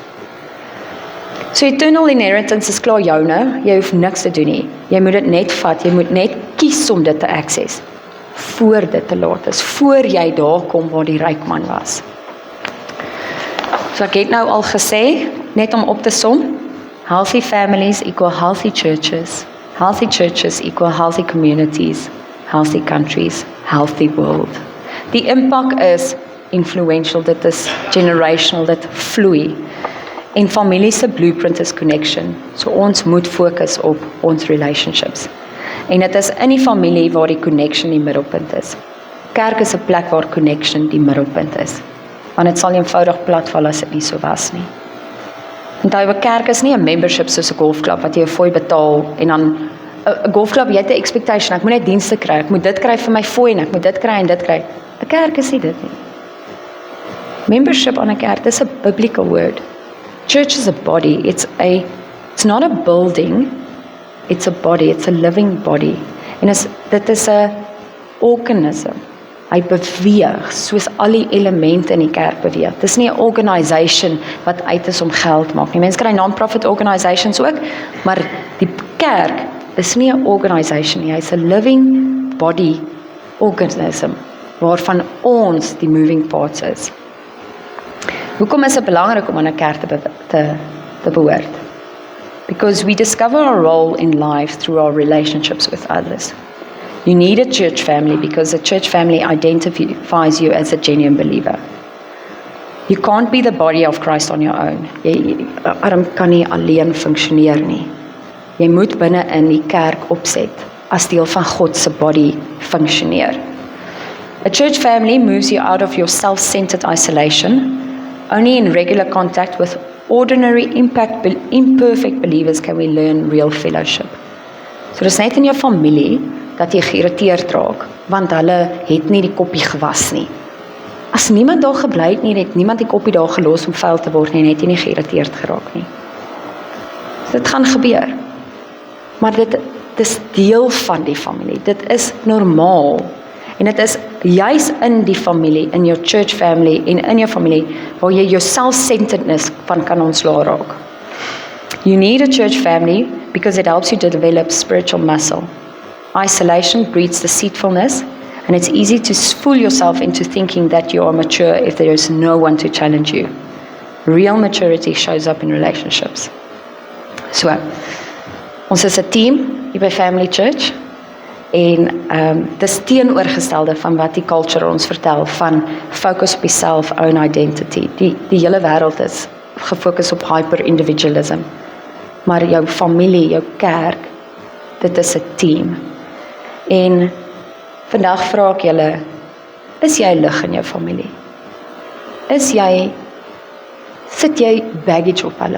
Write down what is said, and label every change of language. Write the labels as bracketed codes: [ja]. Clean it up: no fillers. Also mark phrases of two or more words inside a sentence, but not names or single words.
[af] So [en] eternal inheritance [af] is klaar joune, jy hoef niks te doen nie. Jy moet dit net vat, jy moet net kies om dit te access, voor dit te laat is, voor jy daar kom waar die ryk man was. So ek het nou al gesê, net om op te som, [en] healthy families equal healthy churches equal healthy communities, healthy countries, healthy world. [af] Die impak is influential, dit is generational, dit vloei. En familie se blueprint is connection. So ons moet fokus op ons relationships. En dit is in die familie waar die connection die middelpunt is. Kerk is 'n plek waar connection die middelpunt is. Want dit sal eenvoudig platval as dit nie so was nie. Onthou, 'n kerk is nie 'n membership soos 'n golfklub wat jy 'n fooi betaal en dan 'n golfklub, jy het 'n expectation, ek moet net dienste kry, ek moet dit kry vir my fooi en ek moet dit kry en dit kry. 'n Kerk is nie dit nie. Membership aan 'n kerk, dis 'n [en] biblical word. Church is a body, it's not a building, it's a body, it's a living body. [af] En dit is 'n organism. Hy beweeg soos al die elemente in die kerk beweeg. Dit is nie 'n organisation wat uit is om geld te maak nie. Mense kry [en] non-profit organisations [af] ook, maar die kerk is nie 'n organisation nie. Hy's 'n [en] living body organism [af] waarvan ons die [en] moving parts [af] is. Hoekom is dit belangrik om aan 'n kerk te behoort? [en] Because we discover our role in life through our relationships with others. You need a church family because a church family identifies you as a genuine believer. You can't be the body of Christ on your own. [af] Jy kan nie alleen funksioneer nie. Jy moet binne in die kerk opset as deel van God se body funksioneer. [en] A church family moves you out of your self-centered isolation. Only in regular contact with ordinary, imperfect believers can we learn real fellowship. [af] So dis net in jou familie dat jy geïrriteerd raak, want hulle het nie die koppie gewas nie. As niemand daar gebly het nie, het niemand die koppie daar gelos om vuil te word nie, en het jy nie geïrriteerd geraak nie. So dit gaan gebeur. Maar dit is deel van die familie. Dit is normaal. En dit is juis in die familie, in jou [en] church family [af] en in jou familie, waar jy jou self-centeredness van kan ontslaa raak. [en] You need a church family because it helps you to develop spiritual muscle. Isolation breeds deceitfulness, and it's easy to fool yourself into thinking that you are mature if there is no one to challenge you. Real maturity shows up in relationships. So, [af] ons is 'n team hier by Family Church, en dis teenoorgestelde van wat die culture ons vertel, van focus op yourself, [en] own identity. [af] Die hele wêreld is gefokus op hyper-individualism. Maar jou familie, jou kerk, dit is 'n team. En vandag vra ek julle, is jy lig in jou familie? Sit jy baggage op hulle?